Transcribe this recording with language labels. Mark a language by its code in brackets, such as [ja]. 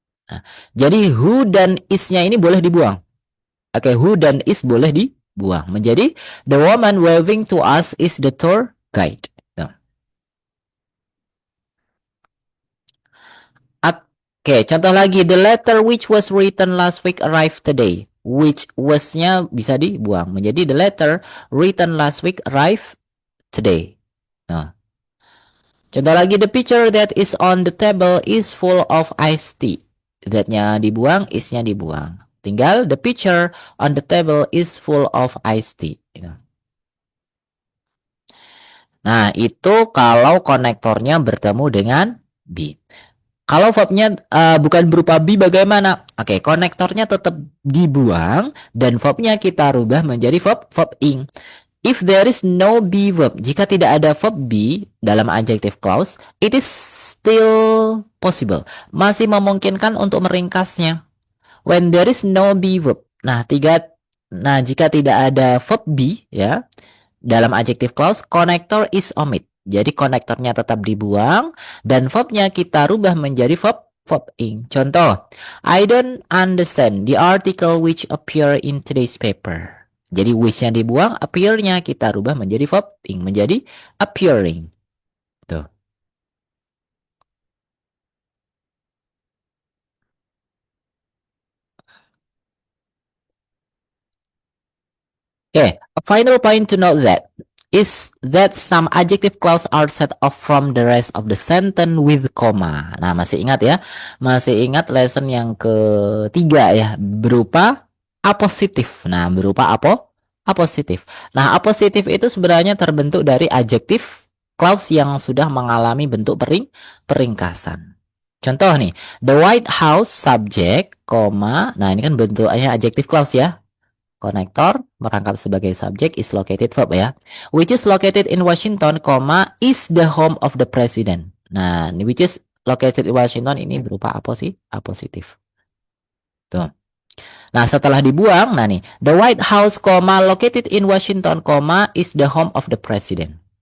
[id] Nah, jadi who dan is-nya ini boleh dibuang. Oke, who dan is boleh dibuang. Menjadi [en] the woman waving to us is the tour guide. Nah. [id] Oke, contoh lagi. [en] The letter which was written last week arrived today. [id] Which was-nya bisa dibuang. Menjadi [en] the letter written last week arrived today. Nah. [id] Contoh lagi, [en] the picture that is on the table is full of iced tea. [id] That-nya dibuang, is-nya dibuang. Tinggal [en] the picture on the table is full of iced tea. [id] Nah, itu kalau konektornya bertemu dengan be. Kalau verbnya bukan berupa be bagaimana? Oke, konektornya tetap dibuang dan verbnya kita rubah menjadi verb ing. [en] If there is no be verb, [id] jika tidak ada verb be dalam adjective clause, [en] it is still possible. [id] Masih memungkinkan untuk meringkasnya. [en] When there is no be verb. [id] Nah, jika tidak ada verb be ya dalam adjective clause, [en] connector is omit. [id] Jadi konektornya tetap dibuang dan verbnya kita rubah menjadi verb ing. Contoh, [en] I don't understand the article which appear in today's paper. [id] Jadi which-nya dibuang, appear-nya kita rubah menjadi verb ing, menjadi appearing. Tuh. [en] Okay, a final point to note that is that some adjective clause are set off from the rest of the sentence with comma. [id] Nah, masih ingat ya? Masih ingat lesson yang ketiga ya, berupa apositif. Nah, berupa apositif. Nah, apositif itu sebenarnya terbentuk dari adjective clause yang sudah mengalami bentuk peringkasan. Contoh nih, [en] the White House subject, [id] koma. Nah, ini kan bentuknya adjective clause ya. Konektor merangkap sebagai subjek is located verb ya. [en] Which is located in Washington, is the home of the president. [id] Nah, [en] which is located in Washington [id] ini berupa apositif. Tuh. Nah, setelah dibuang, nah nih, [en] the White House, located in Washington, is the home of the president.